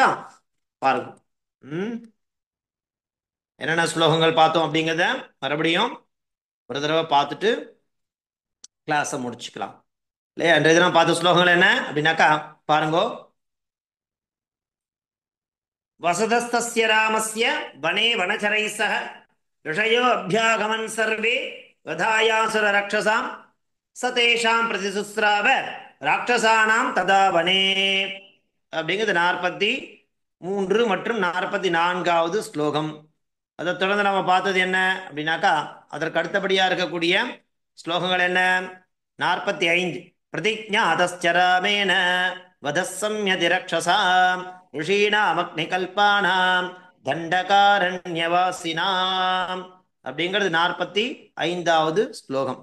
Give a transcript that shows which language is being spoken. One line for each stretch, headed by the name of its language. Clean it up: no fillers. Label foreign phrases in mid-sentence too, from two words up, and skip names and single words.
Tamil: பாருங்க. என்னென்ன ஸ்லோகங்கள் பார்த்தோம் அப்படிங்கிறத மறுபடியும் ஒரு தடவை பார்த்துட்டு கிளாஸை முடிச்சுக்கலாம் இல்லையா? இன்றைய தினம் பார்த்த ஸ்லோகங்கள் என்ன அப்படின்னாக்கா பாருங்க.
Sanskrit: वसुधस्तस्य रामस्य वने वनचरैः सह ऋषयो अभ्यागमन् सर्वे वधायासुर रक्षसां स तेषां प्रतिसुस्राव राक्षसानां तथा वने
Tamil: அப்படிங்கிறது 43 மற்றும் 44வது ஸ்லோகம். அதை தொடர்ந்து நம்ம பார்த்தது என்ன அப்படின்னாக்கா அதற்கு அடுத்தபடியா இருக்கக்கூடிய ஸ்லோகங்கள் என்ன?
Sanskrit: 45 प्रतिज्ञातश्च रामेण वधः संयति रक्षसाम् ऋषीणामग्निकल्पानां दण्डकारण्यवासिनाम्
Tamil: அப்படிங்கிறது 45வது ஸ்லோகம்.